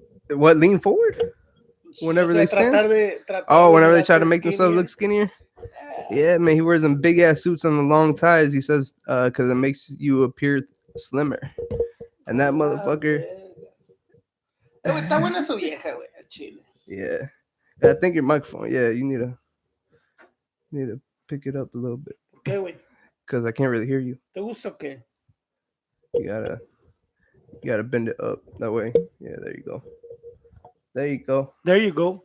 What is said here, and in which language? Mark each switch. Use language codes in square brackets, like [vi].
[en] What, lean forward? Whenever they stand? Whenever they try to make themselves look skinnier? Yeah, man, he wears them big ass suits on the long ties. He says, because it makes you appear slimmer. And that motherfucker. [es] Está buena su vieja, güey, al chile. [en] Yeah. I think your microphone, yeah, you need to pick it up a little bit. [es] ¿Qué, güey? [en] Because I can't really hear you. [es] ¿Te gusta o qué? [en] You gotta bend it up that way. Yeah, there you go. There you go. There you go.